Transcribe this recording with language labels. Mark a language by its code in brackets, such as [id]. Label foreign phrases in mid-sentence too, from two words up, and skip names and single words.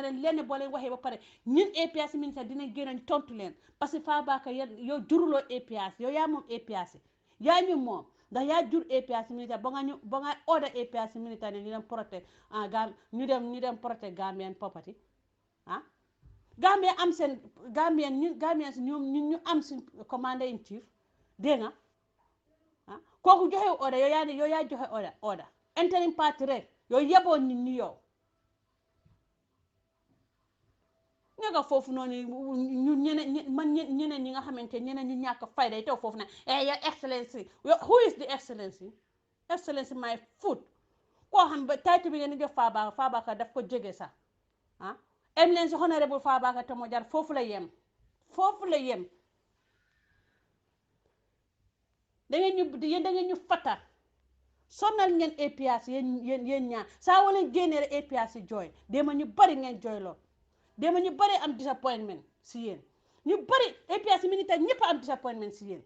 [wo] leen lenn boo leen waxee ba pare ñun APRC militaire dinañ génn tontu leen [fr] parce que [wo] Fabakary yow juruloo APRC yow yaa moom APRC yaa ñu moom ndax yaa jur APRC militaire ba nga order APRC militaire ne ñu dem protéger ñu dem protéger [en] Gambian property [wo] Gambien am seen Gambien si ñoom ñu am si [en] commander in chief [wo] dégg nga kooku joxe order yow yaa joxe order [en] interim party [wo] rek yow yeboon nit ñi yow nga foofu noonu ñu ñeneen ñi nga xamante ñeneen ñu ñàkk fayda yi taw foofu na [en] your excellency who is the excellency my foot [wo] koo xam ba taytu bi ngeen di jox Fabakary daf ko jege sax em leen si honorable Fabakary Tombong Jatta foofu la yem da ngeen ñu fata sonal ngeen APRC yéen ñaar saa wala génnee rek APRC jooy dema ñu bari ngeen jooy lool dema ñu bari am disappointment si yéen ñu bari APRC militaire ñëpp am disappointment si yéen